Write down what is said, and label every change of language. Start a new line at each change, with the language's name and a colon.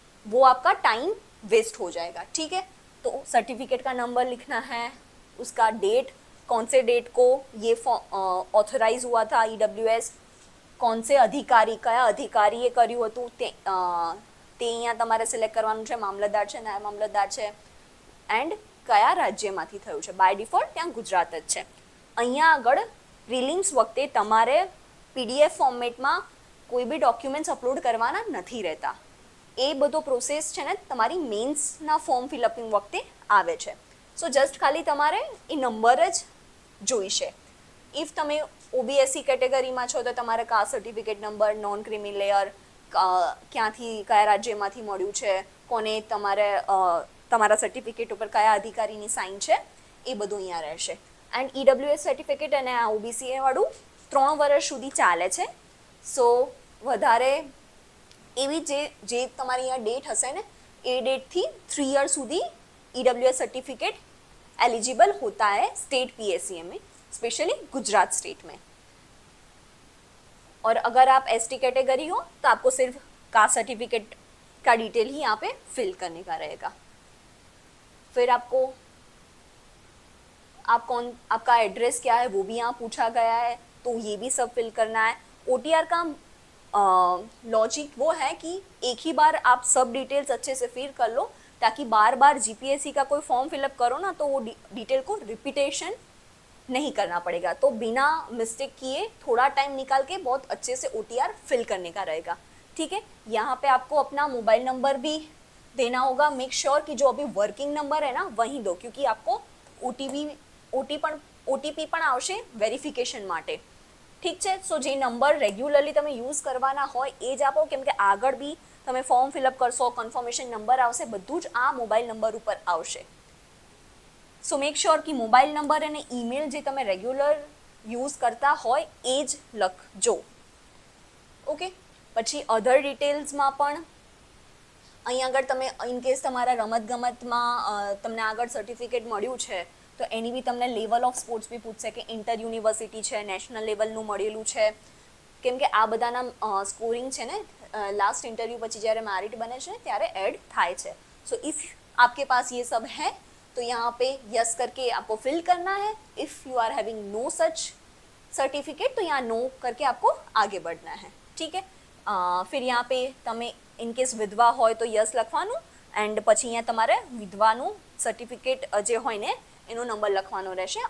Hindi: वो आपका time waste हो जाएगा. ठीक है. तो सर्टिफिकेट का नंबर लिखना है, उसका डेट, कौन से डेट को ये ऑथराइज हुआ था ईडब्ल्यूएस, कौन से अधिकारी,
Gujarati: કયા અધિકારીએ કર્યું હતું તે અહીંયા તમારે સિલેક્ટ કરવાનું છે. મામલતદાર છે, નાયબ મામલતદાર છે, એન્ડ કયા રાજ્યમાંથી થયું છે. બાય ડિફોલ્ટ ત્યાં ગુજરાત જ છે. અહીંયા આગળ પ્રિલિમ્સ વખતે તમારે PDF ફોર્મેટમાં કોઈ બી ડોક્યુમેન્ટ્સ અપલોડ કરવાના નથી રહેતા. એ બધો પ્રોસેસ છે ને તમારી મેન્સના ફોર્મ ફિલઅપિંગ વખતે આવે છે. સો જસ્ટ ખાલી તમારે એ નંબર જ જોઈશે. ઇફ તમે OBSC કેટેગરીમાં છો તો તમારે caste certificate number, non creamy layer, ક્યાંથી કયા રાજ્યમાંથી મળ્યું છે, કોને તમારા સર્ટિફિકેટ ઉપર કયા અધિકારીની સાઇન છે, એ બધું અહીંયા રહેશે. એન્ડ EWS સર્ટિફિકેટ અને આ OBCA વાળું 3 વર્ષ સુધી ચાલે છે. સો વધારે એવી જે તમારી અહીંયા ડેટ હશે ને એ डेटથી 3 ईयर સુધી
Hindi: EWS सर्टिफिकेट एलिजिबल होता है स्टेट PSCM में, स्पेशली गुजरात स्टेट में. और अगर आप ST कैटेगरी हो तो आपको सिर्फ कास्ट सर्टिफिकेट का डिटेल ही यहाँ पे फिल करने का रहेगा. फिर आपका एड्रेस क्या है वो भी यहाँ पूछा गया है, तो ये भी सब फिल करना है. OTR का लॉजिक वो है कि एक ही बार आप सब डिटेल्स अच्छे से फिल कर लो, ताकि बार बार GPSC का कोई फॉर्म फिलअप करो ना तो वो डिटेल को रिपीटेशन नहीं करना पड़ेगा. तो बिना मिस्टेक किए थोड़ा टाइम निकाल के बहुत अच्छे से OTR फिल करने का रहेगा. ठीक है, यहाँ पे आपको अपना मोबाइल नंबर भी देना होगा. मेक श्योर कि जो अभी वर्किंग नंबर है ना वहीं दो, क्योंकि आपको OTP
Gujarati: પણ આવશે વેરિફિકેશન માટે. ઠીક છે, સો જે નંબર રેગ્યુલરલી તમે યુઝ કરવાના હોય એ જ આપો, કેમ કે આગળ બી તમે ફોર્મ ફિલઅપ કરશો, કન્ફર્મેશન નંબર આવશે, બધું જ આ મોબાઈલ નંબર ઉપર આવશે. સો મેક શ્યોર કે મોબાઈલ નંબર અને ઈમેલ જે તમે રેગ્યુલર યુઝ કરતા હોય એ જ લખજો. ઓકે, પછી અધર ડિટેલ્સમાં પણ અહીં આગળ તમે ઇનકેસ તમારા રમતગમતમાં તમને આગળ સર્ટિફિકેટ મળ્યું છે તો એની બી તમને લેવલ ઓફ સ્પોર્ટ્સ બી પૂછશે કે ઇન્ટર યુનિવર્સિટી છે, નેશનલ લેવલનું મળેલું છે, કેમ કે આ બધાના સ્કોરિંગ છે ને लास्ट इंटरव्यू પછી જ્યારે મેરિट बने છે ત્યારે ऐड થાય છે.
Hindi: सो इफ़ आपके पास ये सब है तो यहाँ पे यस करके आपको फिल करना है.
English: if you are having no such certificate
Hindi: तो यहाँ नो करके आपको आगे बढ़ना है. ठीक है, फिर यहाँ पे
Gujarati: તમે ઇનકેસ વિધવા હોય તો યસ લખવાનું, એન્ડ પછી અહીંયા તમારે વિધવાનું સર્ટિફિકેટ જે હોય ને એનો નંબર લખવાનો રહેશે.